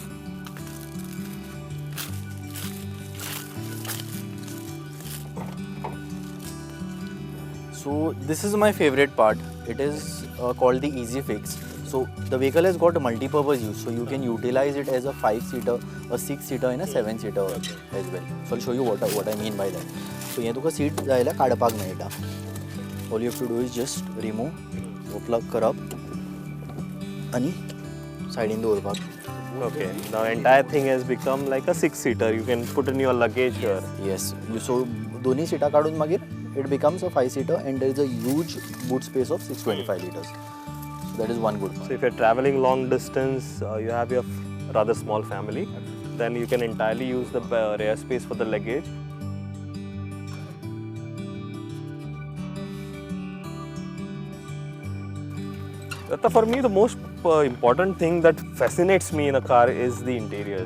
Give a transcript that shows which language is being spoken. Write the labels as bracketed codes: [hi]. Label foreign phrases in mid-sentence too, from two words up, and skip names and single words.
[en] So this is my favorite part. It is called the Easy Fix. So the vehicle has got a multi-purpose use. So you can utilize it as a 5-seater, a 6-seater, and a 7-seater as well. So I'll show you what I mean by that. So here [kok] तुका seat जायला काडपाक मेळटा. [en] All you have to do is just remove, plug [kok] करप, आणि साइडीन दवरपाक. [en] Okay. The entire thing has become like a 6-seater. You can put in your luggage here. Yes. So [kok] दोन्ही सीटा काढून मागीर [en] it becomes a 5-seater, and there is a huge boot space of 625 liters. So that is one good part. So if you're traveling long distance, you have your rather small family, then you can entirely use the rear space for the luggage. For me, the most important thing that fascinates me in a car is the interiors.